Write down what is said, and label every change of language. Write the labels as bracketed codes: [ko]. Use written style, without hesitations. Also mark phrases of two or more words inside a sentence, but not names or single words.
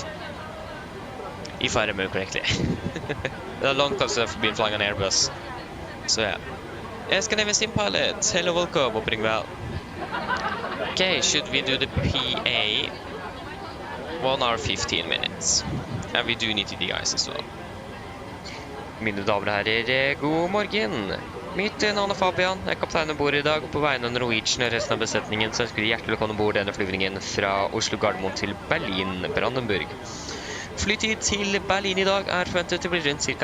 [en] If I remember correctly. A long time since I've been flying an Airbus. So yeah. Scandinavian Sim Pilot, hello, welcome, opening well. Okay, should we do the PA? 1 hour 15 minutes. And we do need to de-ice as well. [no] Mine damer og herrer, god morgen. Mitt navn er Fabian, jeg er kaptein ombord i dag, og på vegne av Norwegian og resten av besetningen så ønsker vi hjertelig velkommen ombord denne flyvningen fra Oslo Gardermoen til Berlin, Brandenburg. Flytid til Berlin i dag er forventet til å bli rundt ca.